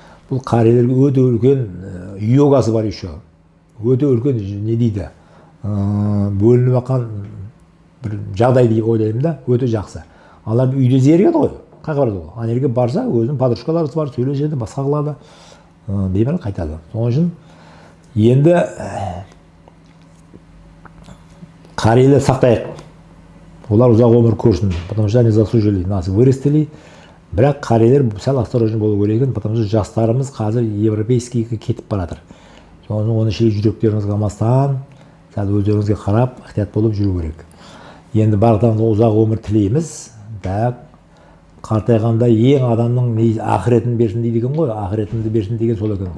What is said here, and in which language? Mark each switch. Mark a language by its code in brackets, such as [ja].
[kk] Бұл қарияларға өте үлкен йогасы бар еще. Өте үлкен не дейді, бөлініп жатқан бір жағдай деп ойлаймын да, өте жақсы. Алар үйде зерігеді ғой, қай барады ғой. Ана жерге барса, өзінің подружкалары бар, сөйлеседі, басқа қылады, беймәл қайтады. Соның үшін енді қарияларды сақтайық. Олар ұзақ өмір көрсін, [ru] потому что они заслужили, нас вырастили. [kk] Бірақ қариялар сәл осторожный болу керек, [ru] потому что [kk] жастарымыз қазір европейскийге кетіп баратыр. Соның оны шелек жүректеріңізге алмастан, сәл өздеріңізге қарап, ықтият болып жүру керек. Енді барлықтарыңызға ұзақ өмір тілейміз. Қартайғанда ең адамның ақыретін берсін дейді екен ғой, ақыретімді берсін деген сол екен.